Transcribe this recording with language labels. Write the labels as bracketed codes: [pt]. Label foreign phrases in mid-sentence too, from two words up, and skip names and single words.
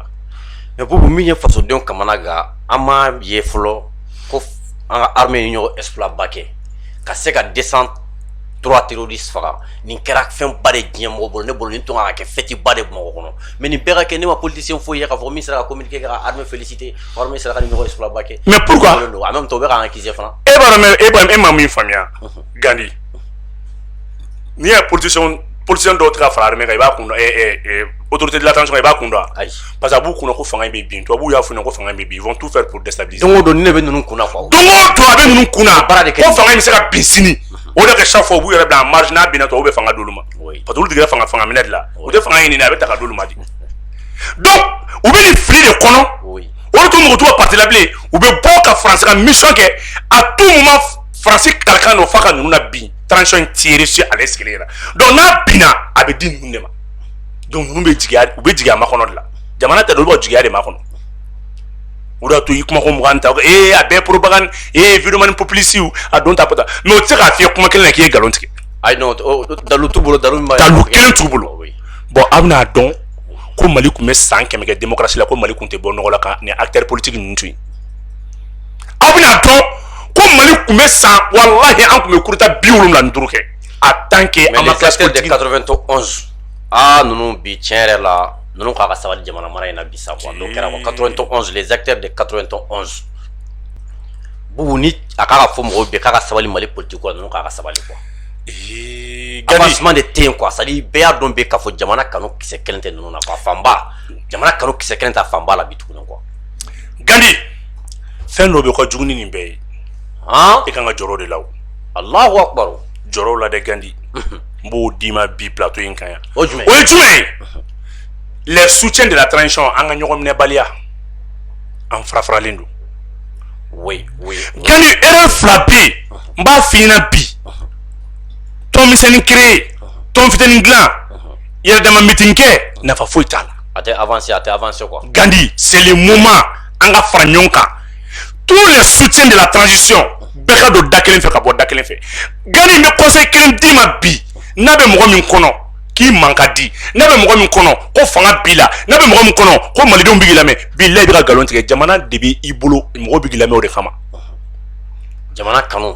[bm] Mais bubu min ye fasodenw kamana gan an m'a ye fɔlɔ ko an ka armée ni ɲɔgɔn exploit ba kɛ ka se ka 203 terroristes faga nin kɛra fɛn ba de diɲɛ mɔgɔ bolo ne bolo nin tun ka kɛ fɛti ba de Bamakɔ kɔnɔ mais nin bɛɛ ka kɛ ne ma politicien foyi ye k'a fɔ min sera ka communiquer ka armée féliciter armée sera ka nin ɲɔgɔn exploit ba kɛ. [fr] mais pourquoi en même temps [bm] u bɛ k'an accuser fana. e b'a dɔn mais e ma min faamuya Gandi n'i ye politicien dɔw tɛ ka fara armée kan i b'a kun dɔn [fr] autorité de l'attention [bm] i b'a kun dɔn ayi [fr] parce que [bm] a b'u kunna ko fanga in bɛ bin tubabuw y'a f'u ɲɛna ko fanga in bɛ bin [fr] ils vont tout faire pour déstabiliser. [bm] don o don ni ne bɛ ninnu kunna quoi. don o don a bɛ ninnu kunna baara de kɛ ko fanga in bɛ se ka bin sini o de kɛ [fr] chaque fois [bm] u b'u yɛrɛ bila [fr] en marge [bm] n'a binna tubabuw bɛ fanga d'olu ma [fr] Oui. [bm] parce que olu tigɛra fanga minɛ de la u tɛ fanga ɲini a bɛ ta ka d'olu ma de donc u bɛ nin fili de kɔnɔ [fr] Oui. [bm] o de tun mɔgɔ t'u ka parti la bilen u bɛ bɔ ka France ka mission kɛ [fr] à tout moment [bm] France kalikan don f'a ka ninnu na bin transition in tirer sur ale sigilen ɲɛna donc n'a binna a bɛ di ninnu de ma donc ninnu bɛ jigiya u bɛ jigin a makɔnɔ de la jamana tɛ dɛ olu bɛ jigiya de makɔnɔ o de y'a to i kuma ko mugan ta a bɛɛ [fr] propagande vidéo [bm] mani populiste a don ta pata mais o tɛ se k'a fiyɛ kuma kelen na k'i ye nkalon tigɛ ayi non dalu t'u bolo dalu min b'a dalu kelen t'u bolo [fr] Oui. [bm] bon aw bɛna dɔn ko Mali tun bɛ san 100 kɛ démocratie la ko Mali tun tɛ bɔ nɔgɔ la ka ni [fr] acteurs politiques [bm] ninnu to yen aw bɛna dɔn ko Mali tun bɛ san wallahi an tun bɛ [fr] coup d'état [bm] 75 kɛ [fr] en tant que [bm] an ma [fr] classe politique de [bm] 91 ninnu bi tiɲɛ yɛrɛ la ninnu k'a ka sabali jamana mara in na bi sa quoi n'o kɛra quoi 91 [fr] les acteurs de [bm] 91 bubu ni a k'a ka fɔ mɔgɔw bɛɛ k'a ka sabali Mali politique quoi ninnu k'a ka sabali quoi avancement de tɛ yen quoi [fr] c'est à dire [bm] bɛɛ y'a dɔn bɛ k'a fɔ jamana kanu kisɛ kelen tɛ ninnu na quoi fanba jamana kanu kisɛ kelen tɛ fanba la bi tuguni quoi Gandi fɛn dɔ bɛ ka jugu ni nin bɛɛ ye e kan ka jɔrɔ de la o [ar] الله أكبر [bm] jɔrɔ la dɛ Gandi n b'o d'i ma bi plateau in kan yan o ye jumɛn o ye jumɛn ye [fr] les soutiens de la transition [bm] an ka ɲɔgɔn minɛbaliya an farafaralen don [fr] oui [bm] Gandi erreur fila bɛ yen n b'a f'i ɲɛna bi tɔn misɛnnin créé tɔn fitinin dilan yɛrɛdama meeting kɛ nafa foyi t'a la a tɛ avancer quoi Gandi [fr] c'est le moment [bm] an ka fara ɲɔgɔn kan [fr] tous les soutiens de la transition [bm] bɛɛ ka don da kelen fɛ ka bɔ da kelen fɛ Gandi n bɛ conseil kelen d'i ma bi n'a bɛ mɔgɔ min kɔnɔ k'i man ka di n'a bɛ mɔgɔ min kɔnɔ ko fanga b'i la n'a bɛ mɔgɔ min kɔnɔ ko malidenw bɛ k'i lamɛn bilahi i bɛ ka nkalon tigɛ jamana de b'i bolo mɔgɔw bɛ k'i lamɛn o de kama jamana kanu